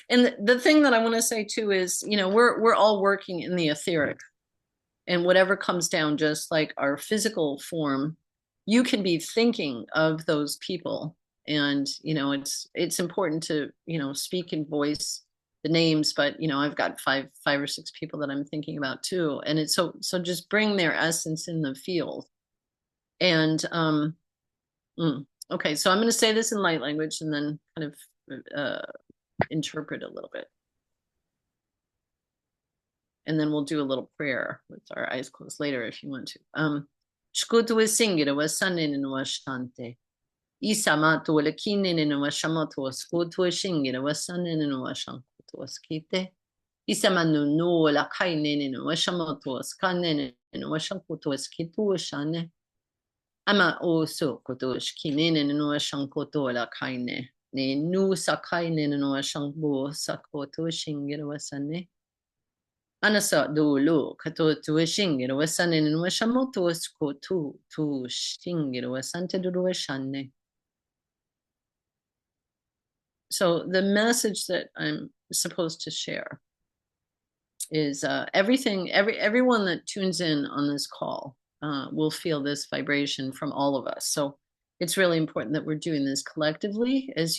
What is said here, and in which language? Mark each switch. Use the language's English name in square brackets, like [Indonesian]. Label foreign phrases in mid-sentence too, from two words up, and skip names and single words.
[English] And the thing that I want to say too is, we're all working in the etheric, and whatever comes down, just like our physical form, you can be thinking of those people, and it's important to speak and voice the names, but I've got five or six people that I'm thinking about too, and it's so just bring their essence in the field. And okay, so I'm going to say this in light language and then kind of interpret a little bit, and then we'll do a little prayer with our eyes closed later if you want to. Shkutu singire wasanene no washante. Isamato lekinene no washamato skutu shingire wasanene no washankutu waskite. Isamanu no la kainene no washamato skanene no washankutu waskitu shane. Ama oso kutu shkinene no washankutu la kaine. Ne nu sakaine no washangbo sakotu shingire wasane. Anasa dulu kato tu shingir wasanin washamoto wasko tu shingir wasante duru washane. So the message that I'm supposed to share is everyone that tunes in on this call will feel this vibration from all of us. So it's really important that we're doing this collectively.